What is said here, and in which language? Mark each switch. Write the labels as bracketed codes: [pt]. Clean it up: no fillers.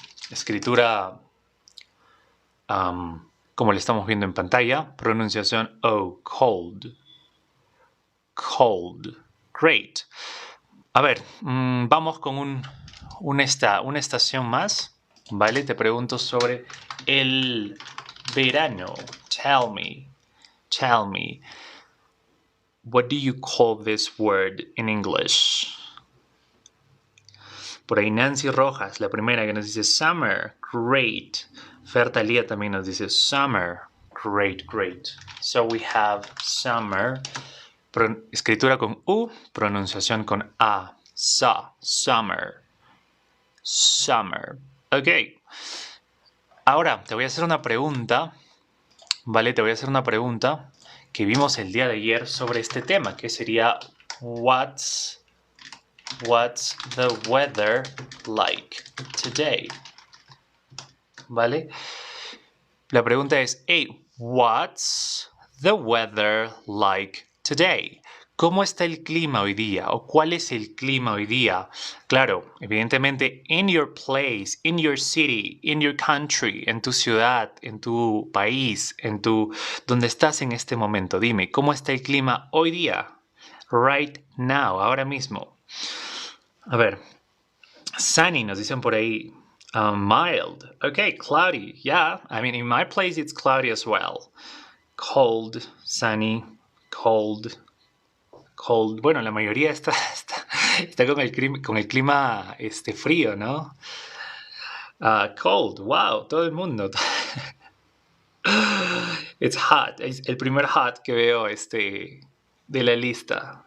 [es] Escritura, como le estamos viendo en pantalla, pronunciación O, cold. Cold. Great. A ver, vamos con una estación más, ¿vale? Te pregunto sobre el verano. [en] Tell me, what do you call this word in English? [es] Por ahí Nancy Rojas, la primera que nos dice summer, great. Fer Talía también nos dice summer, great, great. [en] So we have [es] summer, escritura con U, pronunciación con A. [en] Summer. Summer. Ok. [es] Ahora, te voy a hacer una pregunta, ¿vale? Te voy a hacer una pregunta que vimos el día de ayer sobre este tema, que sería [en] What's the weather like today? [es] ¿Vale? La pregunta es, [en] hey, what's the weather like today? [es] ¿Cómo está el clima hoy día? ¿O cuál es el clima hoy día? Claro, evidentemente, [en] in your place, in your city, in your country, [es] en tu ciudad, en tu país, donde estás en este momento. Dime, ¿cómo está el clima hoy día? [en] Right now, [es] ahora mismo. A ver, sunny, nos dicen por ahí. [en] Mild. Okay, cloudy. Yeah, I mean, in my place it's cloudy as well. Cold, sunny, cold. [es] Bueno, la mayoría está con el clima frío, ¿no? Cold, wow, todo el mundo. [en] It's hot. [es] Es el primer hot que veo de la lista.